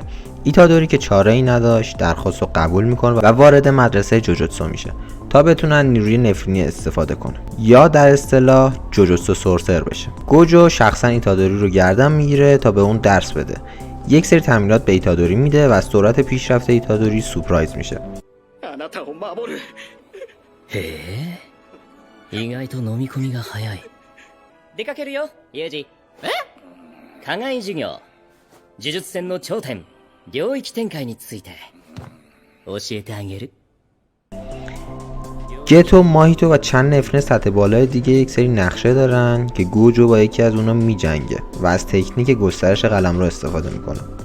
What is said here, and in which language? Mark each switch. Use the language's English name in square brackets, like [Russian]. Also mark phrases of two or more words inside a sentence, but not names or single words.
[Persian] ایتادوری که چاره‌ای نداشت درخواست رو قبول میکنه و وارد مدرسه جوجوتسو میشه تا بتونن نیروی نفرینی استفاده کنه یا در اصطلاح جوجوتسو سورسر بشه. گوجو شخصا ایتادوری رو گردن میگیره تا به اون درس بده. یک سری تمرینات به ایتادوری میده و از سرعت پیشرفت ایتادوری سورپرایز میشه. [Japanese] へえ、意外と飲み込みが早い。出かけるよ、ユージ。え？課外授業、呪術戦の頂点、領域展開について教えてあげる。 [Persian] گتو، ماهیتو و چند نفرین سطح بالای دیگه یک سری نقشه دارن که گوجو با یکی از اونا میجنگه و از تکنیک گسترش قلمرو استفاده میکنه.